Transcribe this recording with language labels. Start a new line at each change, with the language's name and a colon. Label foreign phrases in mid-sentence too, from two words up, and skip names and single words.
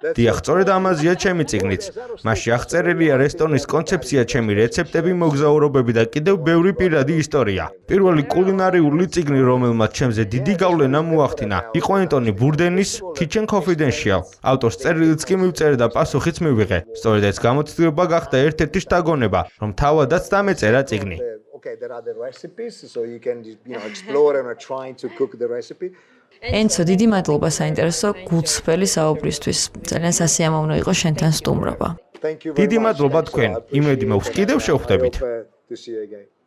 Georgian: დიახ, სწორედ ამაზეა ჩემი წიგნიც. მასში აღწერილია რესტორნის კონცეფცია, ჩემი რეცეპტები, მოგზაურობები და კიდევ ბევრი პირადი ისტორია. პირველი კულინარიული წიგნი, რომელმაც ჩემზე დიდი გავლენა მოახდინა, იყო ენტონი ბურდენის Kitchen Confidential. ავტორს წერილიც კი მივწერე და პასუხიც მივიღე. სწორედ ეს გამოცდილება გახდა ერთ-ერთი შთაგონება, რომ თავადაც დამეწერა წიგნი.
English: Okay, there are the recipes, so you can explore and trying to cook the recipe.
Georgian: ენცო, დიდი მადლობა საინტერესო გულწრფელი საუბრისთვის. ძალიან სასიამოვნო იყო შენთან სტუმრობა.
English: Thank you very
Georgian: დიდი
English: much.
Georgian: მადლობა
English: Thanks a
Georgian: თქვენ.
English: lot.
Georgian: იმედი მაქვს კიდევ შევხვდებით.
English: I hope to see you again.